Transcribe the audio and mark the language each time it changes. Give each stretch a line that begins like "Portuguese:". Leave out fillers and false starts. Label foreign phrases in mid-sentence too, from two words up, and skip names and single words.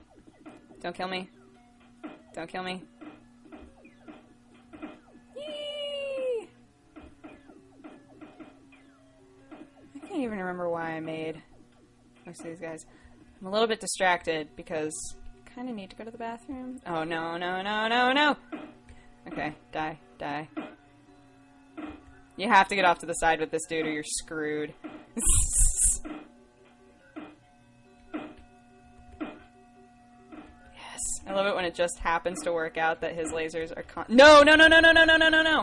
English: Don't kill me. Don't kill me. Yee! I can't even remember why I made most of these guys. I'm a little bit distracted because I kind of need to go to the bathroom. Oh, no, no, no, no, no! Okay, die, die. You have to get off to the side with this dude or you're screwed. Yes. I love it when it just happens to work out that his lasers are No, no, no, no, no, no, no, no, no, no.